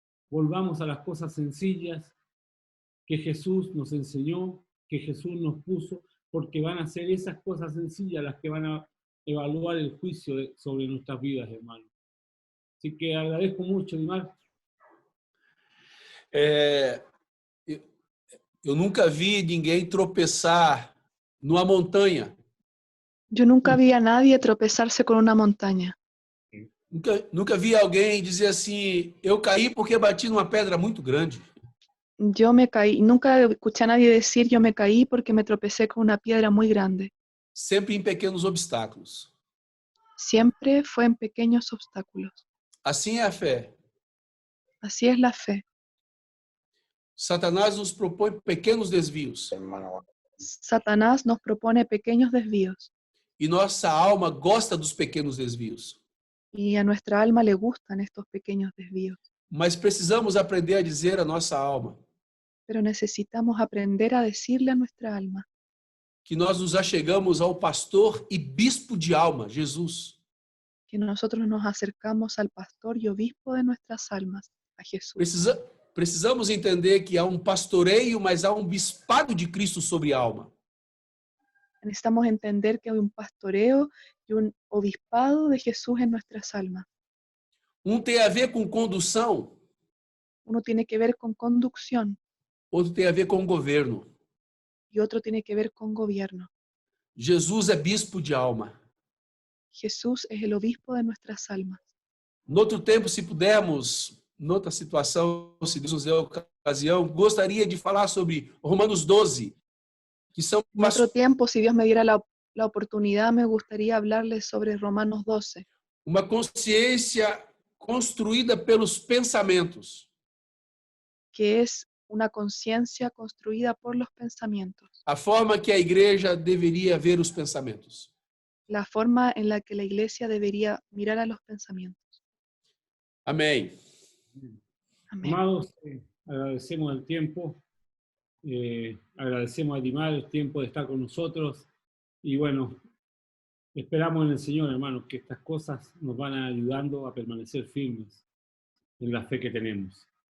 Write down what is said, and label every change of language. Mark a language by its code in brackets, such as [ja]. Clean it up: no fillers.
[es] Volvamos a las cosas sencillas que Jesús nos enseñó, que Jesús nos puso, porque van a ser esas cosas sencillas las que van a evaluar el juicio sobre nuestras vidas, hermanos. Así que agradezco mucho, Dimar. [pt] Eu nunca vi ninguém tropeçar numa montanha. [es] Yo nunca vi a nadie tropezarse con una montaña. [pt] Nunca vi alguém dizer assim, eu caí porque bati numa pedra muito grande. [es] Yo me caí, nunca escuché a nadie decir yo me caí porque me tropecé con una piedra muy grande. [pt] Sempre em pequenos obstáculos. [es] Siempre fue en pequeños obstáculos. [pt] Assim é a fé. [es] Así es la fe. [pt] Satanás nos propõe pequenos desvios. [es] Satanás nos propone pequeños desvíos. [pt] E nossa alma gosta dos pequenos desvios. [es] Y a nuestra alma le gustan estos pequeños desvíos. [pt] Mas precisamos aprender a dizer a nossa alma [es] Pero necesitamos aprender a decirle a nuestra alma [pt] que nós nos achegamos ao pastor e bispo de alma, Jesus. [es] que nosotros nos acercamos al pastor y obispo de nuestras almas, a Jesús. [pt] Precisamos entender que há um pastoreio, mas há um bispado de Cristo sobre a alma. [es] Necesitamos entender que hay un pastoreo y un obispado de Jesús en nuestras almas. [pt] Um tem a ver com condução, [es] Uno tiene que ver con conducción [pt] outro tem a ver com governo. [es] y otro tiene que ver con gobierno. [pt] Jesus é bispo de alma. [es] Jesús es el obispo de nuestras almas. [pt] No outro tempo, se pudermos, noutra situação, se Deus nos der a ocasião, gostaria de falar sobre Romanos 12, que são [es] En otro tiempo, si Dios me diera la oportunidad, me gustaría hablarles sobre Romanos 12, [pt] uma consciência construída pelos pensamentos. [es] que es una conciencia construida por los pensamientos, [pt] A forma que a igreja deveria ver os pensamentos. [es] la forma en la que la iglesia debería mirar a los pensamientos. [pt] Amém. [es] Amén. Amados, agradecemos el tiempo, agradecemos a Dimar el tiempo de estar con nosotros y bueno, esperamos en el Señor, hermanos, que estas cosas nos van ayudando a permanecer firmes en la fe que tenemos.